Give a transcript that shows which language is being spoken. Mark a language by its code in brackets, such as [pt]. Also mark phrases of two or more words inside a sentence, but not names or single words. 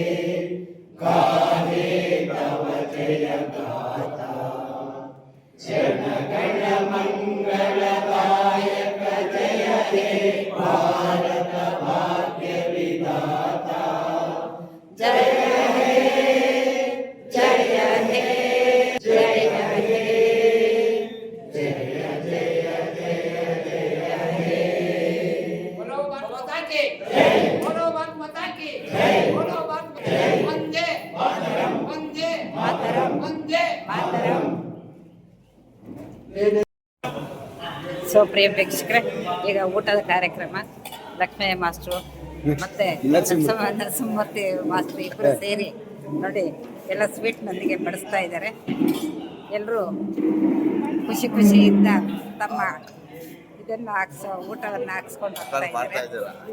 [bn] গাহে তব জয় গাথা জন গণ মঙ্গলদায়ক জয় হে ভারত ভাগ্য বিধাতা জয় হে জয় হে জয় হে জয় জয় জয় জয় হে [hi] बोलो भारत माता की जय, बोलो भारत माता की जय, बोलो भारत वंदे मातरम, वंदे मातरम, वंदे मातरಂ. [kn] ಸೊ ಪ್ರಿಯ ಪ್ರೇಕ್ಷಕರೇ, ಈಗ ಊಟದ ಕಾರ್ಯಕ್ರಮ ಲಕ್ಷ್ಮಯ್ಯ ಮಾಸ್ಟ್ರು ಮತ್ತೆ ನರಸಿಂಹಮೂರ್ತಿ ಮಾಸ್ಟ್ರು ಇಬ್ಬರು ಸೇರಿ ನೋಡಿ ಎಲ್ಲ ಸ್ವೀಟ್ನೊಂದಿಗೆ ಬಡಿಸ್ತಾ ಇದ್ದಾರೆ. ಎಲ್ಲರೂ ಖುಷಿ ಖುಷಿಯಿಂದ ತಮ್ಮ ಇದನ್ನು ಊಟವನ್ನು ಹಾಕ್ಸ್ಕೊಂಡು ಹೋಗ್ತಾ ಇದ್ದಾರೆ.